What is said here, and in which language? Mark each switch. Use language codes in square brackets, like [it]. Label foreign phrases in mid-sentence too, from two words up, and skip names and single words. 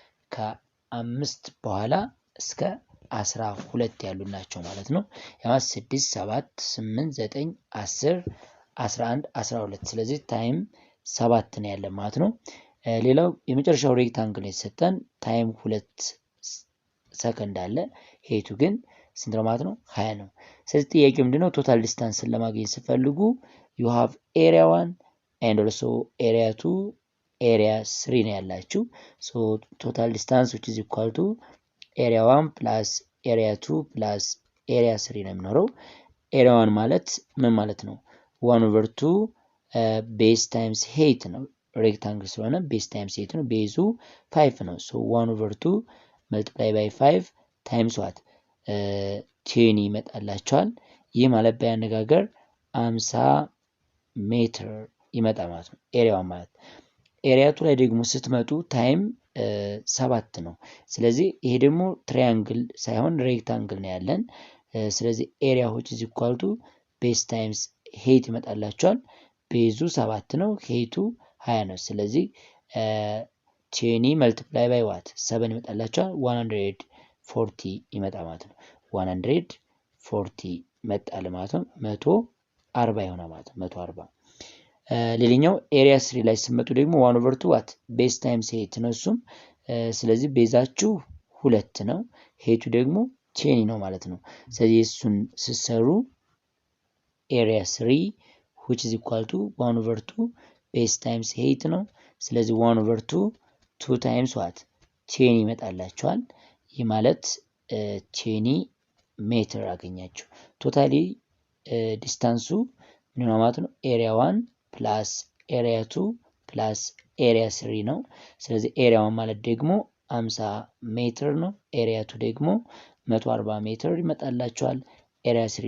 [am] ከ5 በኋላ እስከ 12 ያሉ ናቸው ማለት ነው። ያው 6 7 8 9 10 11 12 ስለዚህ ታይም 7 ነው ያለ ማለት ነው። ሌላው የመጨረሻው ሬክታንግል የተሰጠን ታይም 2 ሰከንድ አለ። ሄቱ ግን ስንት ነው ማለት ነው? 20 ነው። ስለዚህ ጥያቄው ምንድነው? [en] total distance [am] ለማግኘት ሲፈልጉ [en] you have area 1 and also area 2 area 3 [am] ነው ያላችሁ። [en] so total distance which is equal to area 1 plus area 2 plus area 3 [am] ነው የሚኖረው። [en] area 1 [am] ማለት ምን ማለት ነው? 1/2 [en] base times height [am] ነው። ሬክታንግል ስለሆነ [en] base times height [am] ነው። ቤዙ 5 ነው። [en] so 1/2 multiply by 5 times what [am] 10 ይመጣላችኋል። ይህ ማለት በአነጋገር 50 ሜትር ይመጣ ማለት ነው። ኤሪያው ማለት ኤሪያቱ ላይ ደግሞ ስትመጡ ታይም 7 ነው። ስለዚህ ይሄ ደግሞ ትራያንግል ሳይሆን ሬክታንግል ነው ያለን። ስለዚህ ኤሪያ [en] which is equal to base times height [am] ይመጣላችኋል። ቤዙ 7 ነው፣ ሄይቱ 20 ነው። ስለዚህ [en] 10 multiply by what [am] 7 ይመጣላችኋል። 140 ይመጣ ማለት ነው። 140 መጣል ማለት ነው። 140 ይሆናል ማለት ነው። 140 ሌላኛው ኤሪያ 3 ላይ ስትመጡ ደግሞ 1/2 [en] what base times height [am] ነው እሱም። ስለዚህ ቤዛችሁ 2 ነው፣ ሄይቱ ደግሞ 10 ነው ማለት ነው። ስለዚህ እሱን ስትሰሩ [en] area 3 which is equal to [am] 1/2 [en] base times height [am] ነው። ስለዚህ 1/2 [en] 2 times what [am] 10 ይመጣላችኋል። ይህ ማለት 10 ሜትር አገኛችሁ። [en] totally distance [am] ምን ነው ማለት ነው? [en] area 1 plus area 2 plus area 3 [am] ነው። ስለዚህ ኤሪያ 1 ማለት ደግሞ 50 ሜትር ነው። ኤሪያ 2 ደግሞ 140 ሜትር ይመጣላችኋል። ኤሪያ 3